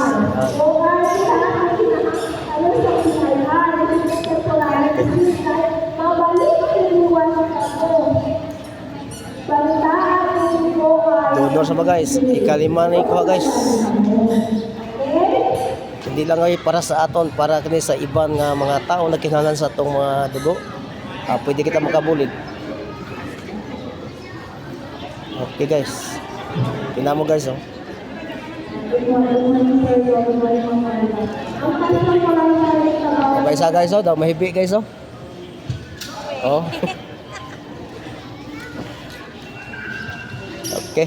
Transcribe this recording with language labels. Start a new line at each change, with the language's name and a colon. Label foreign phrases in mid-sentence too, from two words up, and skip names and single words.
Hiligaynon: Donor sama guys, ikalima na ikuha guys. Hindi lang ay para sa aton, para kini sa iban nga mga tao na kinahanglan sa atong mga dugo. Pwede kita makabulig.
English: Okay guys.
Filipino: Tingnan mo guys, oh.
Hiligaynon: Isa guys, oh, daw mahibi guys, oh.
English: Oh. Okay.